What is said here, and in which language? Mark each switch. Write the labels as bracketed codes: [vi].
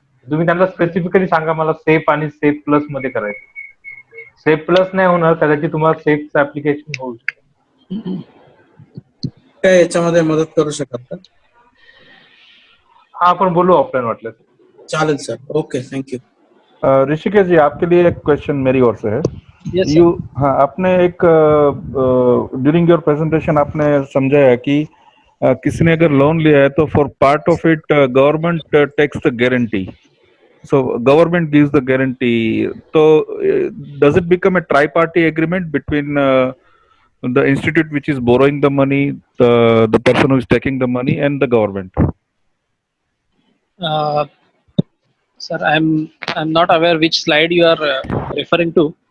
[mr] तुम्ही त्यांना स्पेसिफिकली सांगा मला सेफ आणि सेफ प्लस मध्ये करायचं. सेफ प्लस नाही होणार, कदाचित तुम्हाला सेफचं ऍप्लिकेशन होऊ शकतं. काय याच्यामध्ये मदत करू शकतात का? हा, आपण बोलू ऑफलाईन वाटलं. चालेल सर. Okay, thank you. [hi] ऋषिकेश जी, आपके लिए एक क्वेश्चन मेरी ओर से है. [en] Yes, [hi] हाँ, आपने एक [en] during your presentation [hi] आपने समझाया कि किसी ने अगर लोन लिया है तो [en] For part of it government takes the guarantee. So government gives the guarantee. So does it become a tri-party agreement between the institute which is borrowing the money, the person who is taking the money, and the government? Sir, I'm not aware which slide you are referring to.